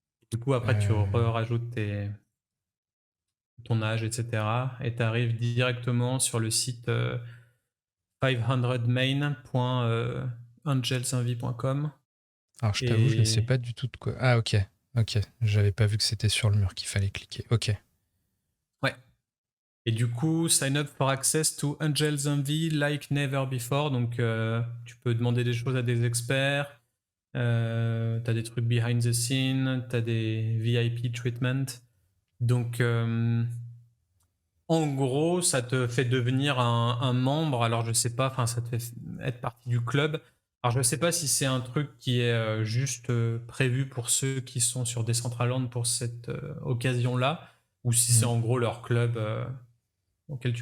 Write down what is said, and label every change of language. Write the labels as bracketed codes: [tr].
[fr] Du coup, après, tu rajoutes ton âge, etc. Et tu arrives directement sur le site 500main.angelsenvy.com. Alors, je t'avoue, je ne sais Et pas du tout de quoi. Ah, ok. Ok. J'avais pas vu que c'était sur le mur qu'il fallait cliquer. Ok. ouais. Et du coup, [en] sign up for access to Angels Envy like never before. [fr] Donc, tu peux demander des choses à des experts. T'as des trucs [en] behind the scene. [fr] T'as des [en] VIP treatment. [fr] Donc, en gros, ça te fait devenir un membre. Alors, je sais pas, enfin, ça te fait être partie du club. Alors, je sais pas si c'est un truc qui est juste prévu pour ceux qui sont sur Decentraland pour cette occasion-là, ou si c'est en gros leur club auquel tu